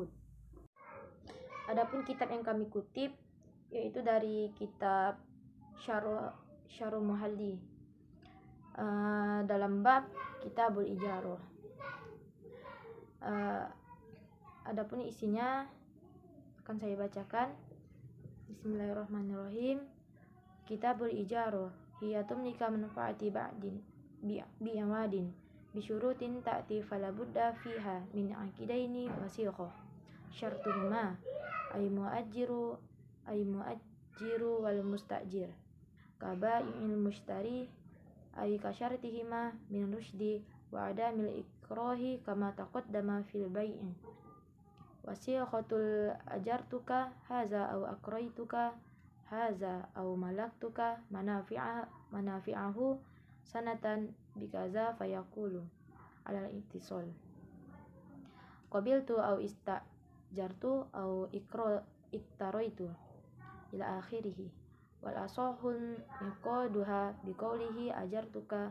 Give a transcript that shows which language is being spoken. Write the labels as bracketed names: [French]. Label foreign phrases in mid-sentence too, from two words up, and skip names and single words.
[Indonesian] Adapun kitab yang kami kutip yaitu dari kitab Syarh Muhalli dalam bab Kitabul Ijaroh. Adapun isinya akan saya bacakan. [Arabic] بسم الله الرحمن الرحيم. كتاب الإجارة هي تمليك منفعة بعوض بشروط تأتي فلا بد فيها من عاقدين وصيغة وشرطهما أي المؤجر والمستأجر كالبائع والمشتري أي كشرطهما من الرشد وعدم الإكراه كما تقدم في البيع وصيغة أجرتك هذا أو أكريتك هذا أو ملكتك منافعه سنة بكذا فيقول على الاتصال قبلت أو استأجرت أو اكتريت إلى آخره والأصح انعقادها بقوله أجرتك